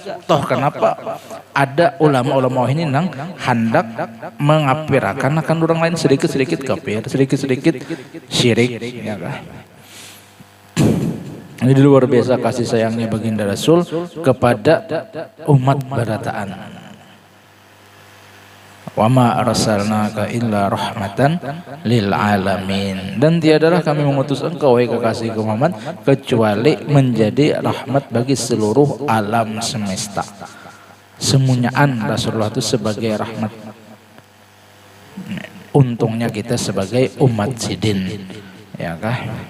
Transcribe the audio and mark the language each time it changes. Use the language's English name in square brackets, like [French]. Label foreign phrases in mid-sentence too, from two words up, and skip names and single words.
[Banjar] Toh kenapa ada ulama-ulama ini nang hendak mengapirakan akan orang lain, sedikit-sedikit kafir, sedikit-sedikit syirik, ya kah? Ini luar biasa kasih sayangnya baginda Rasul kepada umat barataan. [Arabic] وما أرسلناك إلا رحمة للعالمين, [Indonesian] dan tiadalah kami mengutus engkau wahai kekasihku Muhammad kecuali menjadi rahmat bagi seluruh alam semesta. [Banjar] Semunyaan Rasulullah itu sebagai rahmat. Untungnya kita sebagai umat sidin, ya kah?